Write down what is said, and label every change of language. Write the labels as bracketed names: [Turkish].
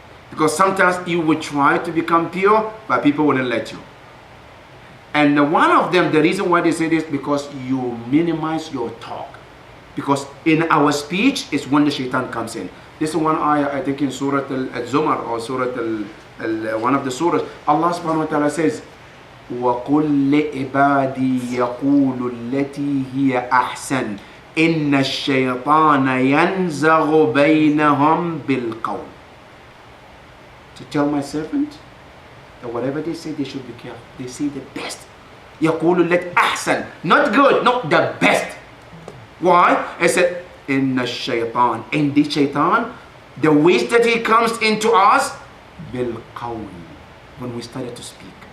[English] Because sometimes you would try to become pure, but people wouldn't let you. And one of them, the reason why they say this, because you minimize your talk. Because in our speech is when the shaitan comes in. This is one ayah, I think in Surah Al-Zumar or Surah one of the surahs. Allah subhanahu wa ta'ala says, [Arabic] وَقُلْ لِعِبَادِي يَقُولُ الَّتِي هِيَ أَحْسَنُ إِنَّ الشَّيْطَانَ يَنْزَغُ بَيْنَهُمْ بِالْقَوْلِ. [English] To tell my servant that whatever they say, they should be careful. They say the best. [Arabic] يَقُولُ الَّتِي أَحْسَنُ. [English] Not good, not the best. Why? I said, in the shaitan, in the shaitan, the ways that he comes into us, bil qawl, when we started to speak.